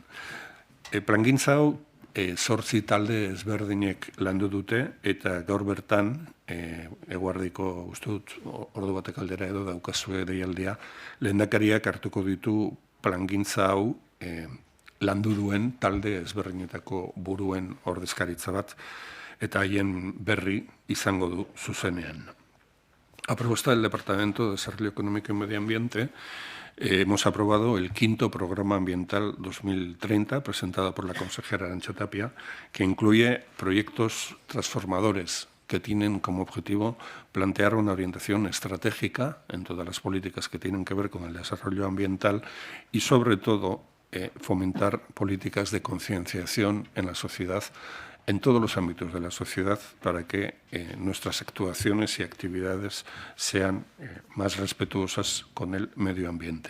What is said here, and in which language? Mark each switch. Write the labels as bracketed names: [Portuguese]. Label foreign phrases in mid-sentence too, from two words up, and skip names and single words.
[Basque] Plangintza hau 8 talde ezberdinek landu dute, eta gaur bertan, eguerdiko uste dut ordu batek aldera edo daukazue deialdia, lehendakariak hartuko ditu plangintza hau landu duen talde ezberdinetako buruen ordezkaritza bat, eta haien berri izango du zuzenean. [Spanish] A propuesta del Departamento de Desarrollo Económico y Medio Ambiente, hemos aprobado el 5º Programa Ambiental 2030, presentado por la consejera Arantxa Tapia, que incluye proyectos transformadores que tienen como objetivo plantear una orientación estratégica en todas las políticas que tienen que ver con el desarrollo ambiental y, sobre todo, fomentar políticas de concienciación en la sociedad, en todos los ámbitos de la sociedad, para que nuestras actuaciones y actividades sean más respetuosas con el medio ambiente.